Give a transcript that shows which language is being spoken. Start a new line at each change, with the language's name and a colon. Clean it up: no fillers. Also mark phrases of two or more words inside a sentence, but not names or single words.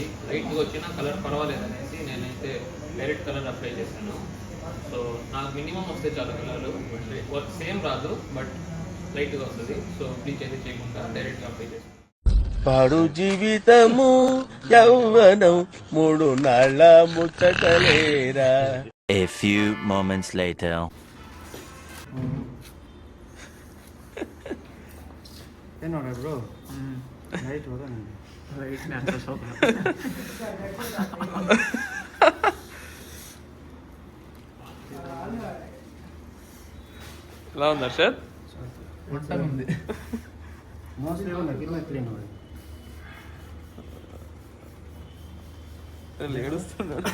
Telugu: లైట్గా వచ్చినా కలర్ పర్వాలేదు అనేసి నేనైతే
English: direct color apply
Telugu: చేశాను. సో నాకు మినిమం వస్తే చాలా కలర్లు,
English: work same
Telugu: రాదు బట్ లైట్గా వస్తుంది. సో బ్లీచ్ అయితే చేయకుండా డైరెక్ట్గా అప్లై చేశాను. పాడు జీవితము యౌవనం మూడు నాళ్ళ ముచ్చటలేరా.
English: A few moments later.
Kannada: ಏನೋಡ ಬ್ರೋ ಲೈಟ್ ಹೋದ ಲೈಟ್ ನೇ ಅಂತ ಸೋಕ
Telugu: ఎలా ఉంది అర్షద్? మొత్తం ఉంది మోస్ట్లీ ఉన్న కింద క్లీన్ ఉంది. ఏడుస్తున్నాడు.